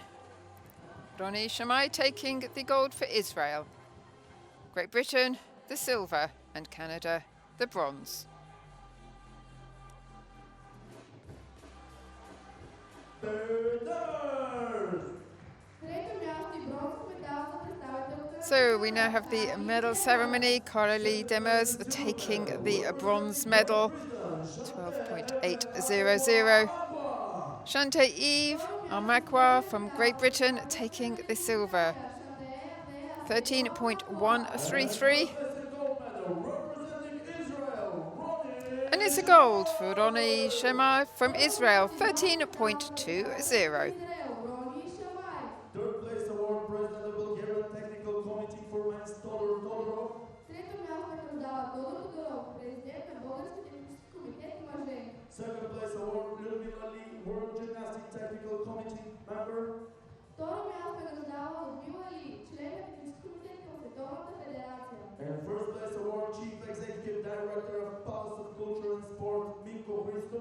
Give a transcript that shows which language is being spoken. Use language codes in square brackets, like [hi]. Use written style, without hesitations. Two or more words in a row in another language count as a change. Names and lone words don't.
[en] Ronnie Shamai taking the gold for Israel. Great Britain, the silver, and Canada, the bronze. [bg] Трето място и бронзов медал за представителка. [en] So we now have the medal ceremony. Coralie Demers taking the bronze medal, 12.800. Shante Eve Armakwa from Great Britain taking the silver, 13.133. And it's a gold for Ronnie Shemai from Israel, 13.20. Third place award, President of Bulgarian Technical Committee for Men's Todorov. [bg] Трето място награждава Тодор Тодоров, президент на Български технически комитет мъже. [en] Second place award, Людмила Ли, World Gymnastic Technical Committee member. [bg] Второ място награждава Людмила Ли, член на технически комитет към Световната федерация. [en] And first place award, Chief Executive Director of Palace of Culture and Sport, Minko Christov.